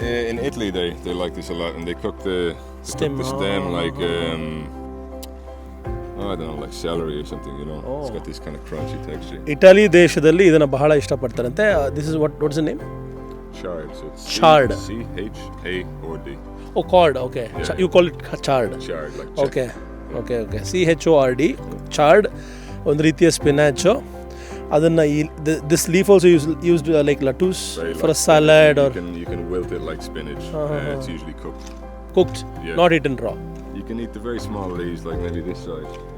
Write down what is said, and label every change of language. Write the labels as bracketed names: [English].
[English] In Italy, they like this a lot, and they cook the Stem. like I don't know, like celery or something. You know, it's got this kind of crunchy texture. [Kannada] Italy ದೇಶದಲ್ಲಿ ಇದನ್ನು ಬಹಳ ಇಷ್ಟಪಡ್ತಾರಂತೆ. [English] This is what's the name? Chard. So it's Chard. CHARD. Oh, chard. Okay. Yeah. You call it chard. Chard, like Okay. CHORD. Chard. [Kannada] ಒಂದು ರೀತಿಯ ಸ್ಪಿನಾಚು. [English] ಅದನ್ನು this leaf also used like lettuce for a salad or. You can wilt it like spinach. It's usually cooked. Cooked, Yeah. not eaten raw. You can eat the very small leaves, like maybe this size.